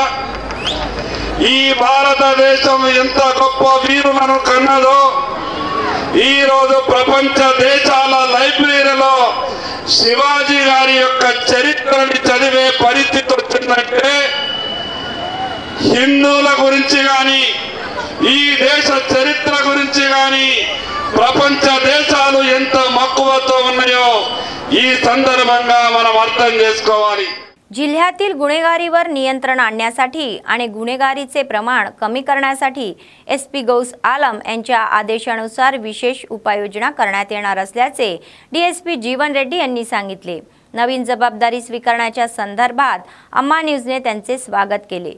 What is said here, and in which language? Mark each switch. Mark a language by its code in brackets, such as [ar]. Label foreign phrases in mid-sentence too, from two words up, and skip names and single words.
[te] ఈ భారతదేశం ఎంత గొప్ప వీరులను కన్నదో ఈ రోజు ప్రపంచ దేశాల లైబ్రరీలో శివాజీ గారి యొక్క చరిత్రని చదివే పరిస్థితి వచ్చిందంటే హిందువుల గురించి కానీ ఈ దేశ చరిత్ర గురించి కానీ ప్రపంచ देशाలు ఎంత మక్కువతో ఉన్నాయో ఈ సందర్భంగా మనం అర్థం చేసుకోవాలి। [mr] जिल्ह्यातील गुन्हेगारीवर नियंत्रण आणण्यासाठी आणि गुन्हेगारीचे प्रमाण कमी करण्यासाठी SP गौस आलम यांच्या आदेशानुसार विशेष उपाययोजना करण्यात येणार असल्याचे DSP जीवन रेड्डी यांनी सांगितले। नवीन जबाबदारी स्वीकारण्याच्या संदर्भात अम्मा न्यूजने त्यांचे स्वागत केले।